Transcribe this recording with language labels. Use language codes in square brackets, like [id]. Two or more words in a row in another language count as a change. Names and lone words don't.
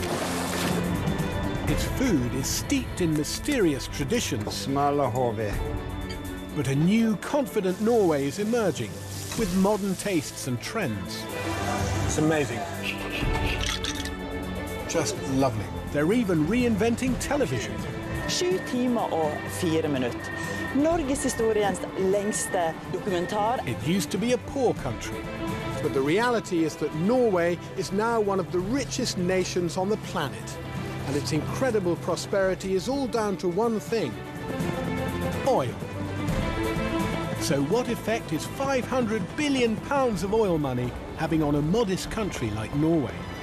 [en] Its food is steeped in mysterious traditions. But a new, confident Norway is emerging, with modern tastes and trends. It's amazing. Just lovely. They're even reinventing television. [no] 7 timer og 4 minutter. Norgeshistoriens lengste dokumentar. [en] It used to be a poor country, but the reality is that Norway is now one of the richest nations on the planet. And its incredible prosperity is all down to one thing: oil. So what effect is £500 billion of oil money having on a modest country like Norway?